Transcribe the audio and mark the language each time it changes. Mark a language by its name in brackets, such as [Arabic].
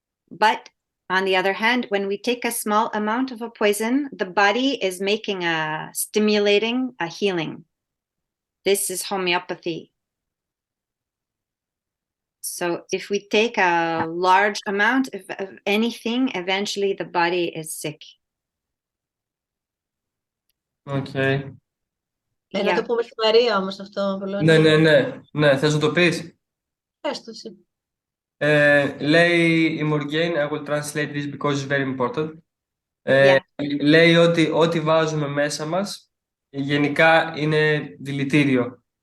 [English] But on the other hand, when we take a small amount of a poison, the body is making stimulating a healing. This is homeopathy. So if we take a large amount of anything, eventually the body is sick. Okay. [Greek] Να το πούμε στη Μαρία όμως αυτό, Πολώνη. Ναι, θες να το πεις? Πες το εσύ. Λέει η [English] Morgan, I will translate this because it's very important. Yeah. [Greek] Λέει ότι ό,τι βάζουμε μέσα μας γενικά είναι δηλητήριο.